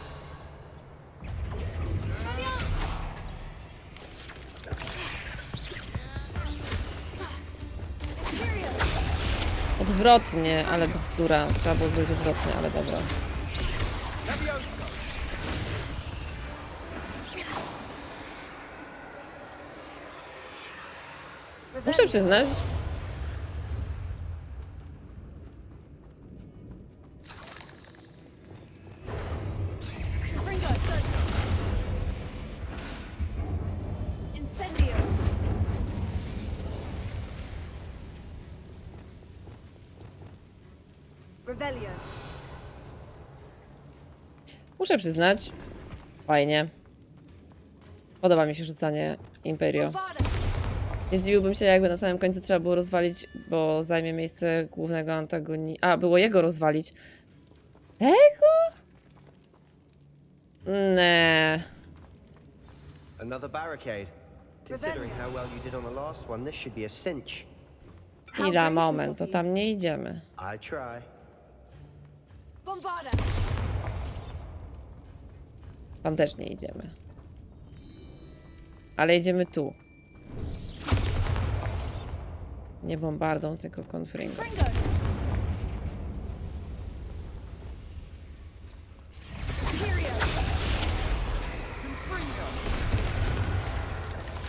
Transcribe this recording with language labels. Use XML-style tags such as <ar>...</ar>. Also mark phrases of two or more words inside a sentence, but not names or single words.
<pl>Odwrotnie, ale bzdura. Trzeba było zrobić odwrotnie, ale dobra. Leviosa. Muszę przyznać, Fringo. Incendio. Revelio. muszę przyznać, fajnie. Podoba mi się rzucanie Imperio. Bada. Nie zdziwiłbym się, jakby na samym końcu trzeba było rozwalić, bo zajmie miejsce głównego antagoni... A, było jego rozwalić. Tego? Nie.</pl> <en>Another barricade. Considering how well you did on the last one, this should be a cinch. How</en> <pl>Chwila,</pl> <en>gracious</en> <pl>moment,</pl> <en>of to you.</en> <pl>tam nie idziemy.</pl> <en>I try.</en> <pl>Bombarda. Tam też nie idziemy. Ale idziemy tu. Nie bombardą, tylko konfringą. Fringo. Imperio. Confringo. Leviosa.</pl>